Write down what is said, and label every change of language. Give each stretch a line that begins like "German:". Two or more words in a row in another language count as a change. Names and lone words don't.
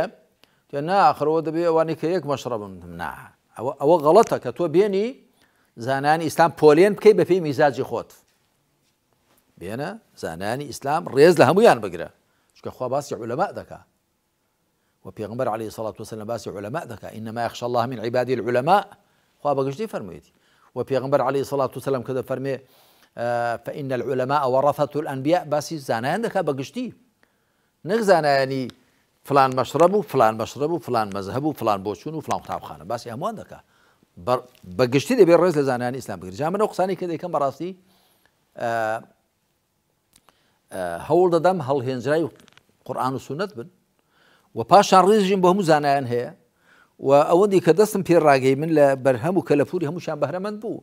Central Kurdish: ناخرەوە دەبێ ئەوانەی کە یەک مەشرەبن. نا، ئەوە غەڵەتە کە تۆ بێنی زانانی ئیسلام پۆلێن بکەی بە پێی میزاجی خۆت. بێنە زانانی ئیسلام ڕێز لە هەمویان بگرە، چونکە خوا باسی عولەما دەکا و پێغەمبەر
Arabic: عەلەیهی سەڵات وسەلام
Central Kurdish: باسی عولەما دەکا.
Arabic: ئینەما یەخشە الله من عیبادی العولەما،
Central Kurdish: خوا بەگشتی فەرموویەتی. و پێغەمبەر
Arabic: عەلەیهی سەڵات وسەلام
Central Kurdish: کە دەفەرمێ
Arabic: فإن العلماء ورثة الأنبياء،
Central Kurdish: باسی زانایان دەکا بەگشتی، نەک زانایانی فلان مەشرەب و فلان مەشرەب و فلان مەذهب و فلان بۆچوون و فلان قوتابخانە، باسی هەمووان دەکا. بەگشتی دەبێت ڕێز لە زانایانی ئیسلام بگرێت. جا من ئەو قسانەی کە دەیکەم بەڕاستی هەوڵ دەدەم هەڵهێنجرای قورئان و سونەت بن و پاشان ڕێزیشم بە هەموو زانایان هەیە و ئەوەندی کە دەستم پێ ڕاگەی من لە بەرهەم و کەلەپوری هەمووشان بەهرەمەند بوو.